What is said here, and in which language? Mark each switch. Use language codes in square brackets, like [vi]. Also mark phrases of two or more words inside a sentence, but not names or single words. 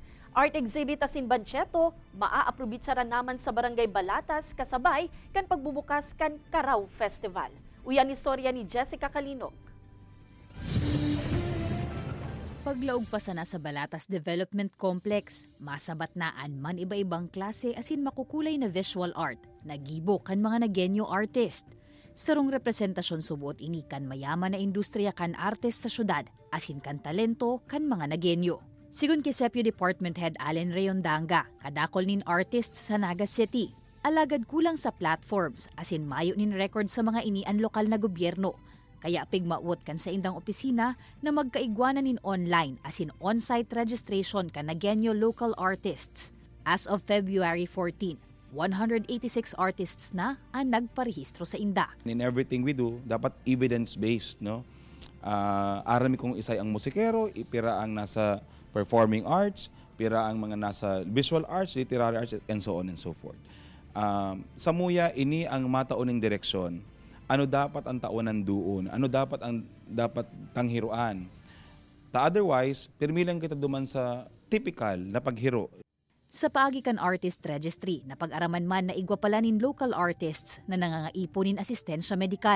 [en] Art exhibit [bik] asin Bancheto, maa-aprobitsara naman sa Barangay Balatas kasabay kan pagbubukas kan Karaw Festival. Uyan istorya ni Jessica Kalinog. Paglaog pa sana sa Balatas Development Complex, masabat naan man iba-ibang klase asin makukulay na [en] visual art, [bik] nagibo kan mga nagenyo artist. Sarong representasyon subuot ini kan mayaman na industriya kan artist sa syudad, asin kan talento kan mga nagenyo. Sigun kay Sepio [en] Department Head [bik] Allen Rayondanga, kadakol nin artist sa Naga City, alagad kulang sa platforms, asin mayo nin record sa mga inian lokal na gobyerno. Kaya pigmawot kan sa indang opisina na magkaigwanan nin [en] online [bik] asin [en] on-site registration [bik] kan nagenyo [en] local artists. As of February 14, [bik] 186 artists na ang nagparehistro sa inda. [en] In everything we do, [bik] dapat evidence-based, no? Arami kung isay ang musikero, pira ang nasa [en] performing arts, [bik] pira ang mga nasa [en] visual arts, literary arts, and so on and so forth. [bik] Sa muya, ini ang matauning direksyon. Ano dapat ang taunan doon? Ano dapat ang dapat tanghiruan? Otherwise, pirmilang kita duman sa typical na paghiro. Sa Paagikan Artist Registry, napag-araman man na igwa pala nin [en] local artists [bik] na nangangaiponin asistensya medikal.